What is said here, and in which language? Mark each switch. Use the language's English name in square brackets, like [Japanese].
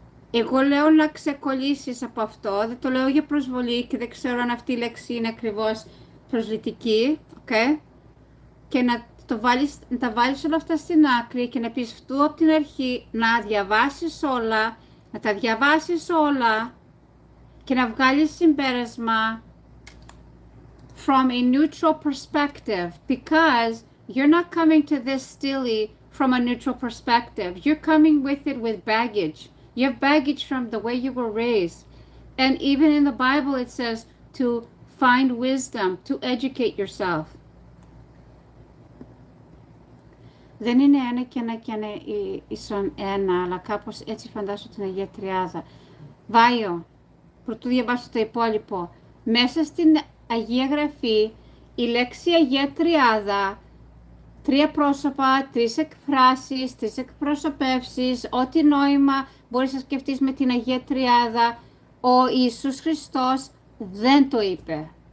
[Greek] Εγώ λέω να ξεκολλήσεις από αυτό, δεν το λέω για προσβολή και δεν ξέρω αν αυτή η λέξη είναι ακριβώς προσβλητική, okay? Και να τα βάλεις όλα αυτά στην άκρη και να πεις αυτού από την αρχή, να διαβάσεις όλα, να τα διαβάσεις όλα και να βγάλεις συμπέρασμα [English] from a neutral perspective, because you're not coming to this stilly from a neutral perspective. You're coming with it with baggage. You have baggage from the way you were raised. And even in the Bible it says to find wisdom, to educate yourself. [Greek] Δεν είναι ένα και ένα και ένα ίσον ένα, αλλά κάπως έτσι φαντάσου την Αγία Τριάδα. Βάιο, πρωτού διαβάσω το υπόλοιπο. Μέσα στην Αγία Γραφή, η λέξη Αγία Τριάδα, 3 πρόσωπα, 3 εκφράσεις, 3 εκπροσωπεύσεις, ό,τι νόημα μπορείς να σκεφτείς με την Αγία Τριάδα, ο Ιησούς Χριστός δεν το είπε.